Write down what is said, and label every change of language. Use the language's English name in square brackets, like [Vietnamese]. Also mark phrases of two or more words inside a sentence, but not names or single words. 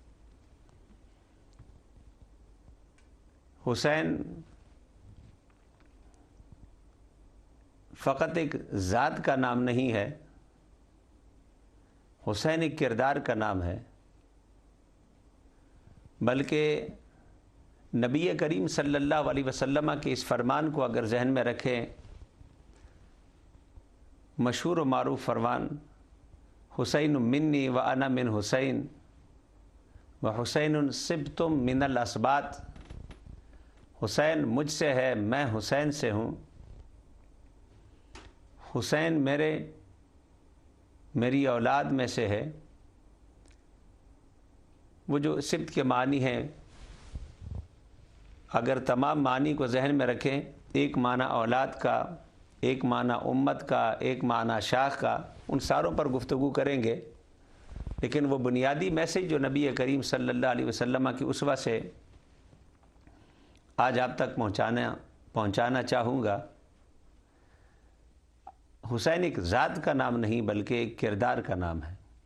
[Urdu] حسین فقط ایک ذات کا نام نہیں ہے، حسین ایک کردار کا نام ہے، بلکہ نبی کریم [Arabic] صلی اللہ علیہ وسلم [Urdu] کے اس فرمان کو اگر ذہن میں رکھیں، مشہور و معروف فرمان، [Arabic] حسین منی و انا من حسین و حسین صبت من الاسباط، [Urdu] حسین مجھ سے ہے، میں حسین سے ہوں، حسین میری اولاد میں سے ہے۔ وہ جو سبت کے معنی ہیں، اگر تمام معنی کو ذہن میں رکھیں، ایک معنی اولاد کا، ایک معنی امت کا، ایک معنی شاخ کا، ان ساروں پر گفتگو کریں گے، لیکن وہ بنیادی میسج جو نبی کریم [Arabic] صلی اللہ علیہ وسلم [Urdu] کی اسوہ سے آج آپ تک پہنچانا چاہوں گا، حسین ایک ذات کا نام نہیں بلکہ ایک کردار کا نام ہے۔